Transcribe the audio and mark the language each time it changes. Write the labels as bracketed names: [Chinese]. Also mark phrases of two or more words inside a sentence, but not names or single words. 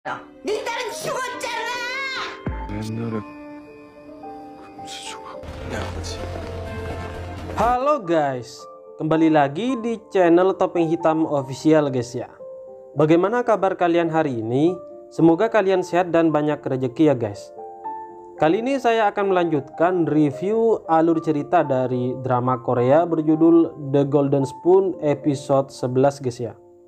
[Korean] 니딸은 죽었잖아! 옛날에 금수저가 내 아버지. [Indonesian] Halo guys, kembali lagi di channel Topeng Hitam Official guys ya. Bagaimana kabar kalian hari ini? Semoga kalian sehat dan banyak rezeki ya guys. Kali ini saya akan melanjutkan review alur cerita dari drama Korea berjudul The Golden Spoon episode 11 guys ya.